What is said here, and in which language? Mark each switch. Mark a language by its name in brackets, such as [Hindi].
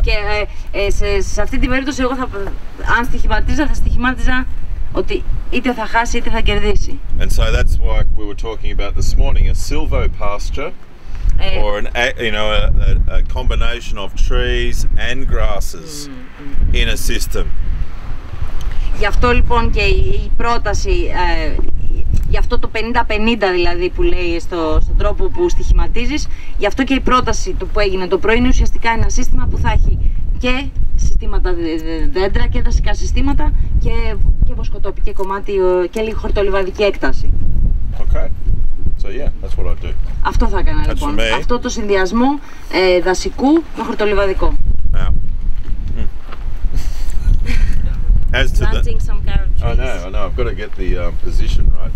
[Greek] Και σε αυτή την περίπτωση εγώ αν στοιχηματίζα θα στοιχημάτιζα ότι είτε θα χάσει είτε θα κερδίσει. [English] And so that's why we were talking about this morning, a silvo pasture or a combination of trees and grasses in a system. [Greek] Γι' αυτό λοιπόν και η πρόταση, γι' αυτό το 50-50 δηλαδή που λέει στον τρόπο που στοιχηματίζεις, γι' αυτό και η πρόταση που έγινε το πρωί είναι ουσιαστικά ένα σύστημα που θα έχει και συστήματα δέντρα και δασικά συστήματα και βοσκοτόπι και κομμάτι και λίγο χορτολιβαδική έκταση. [English] Okay. So yeah, that's what I do. [Greek] Αυτό θα έκανα λοιπόν. Αυτό το συνδυασμό δασικού με χορτολιβαδικό. [English] Yeah. As to planting some carrot trees. I know. I've got to get the position right.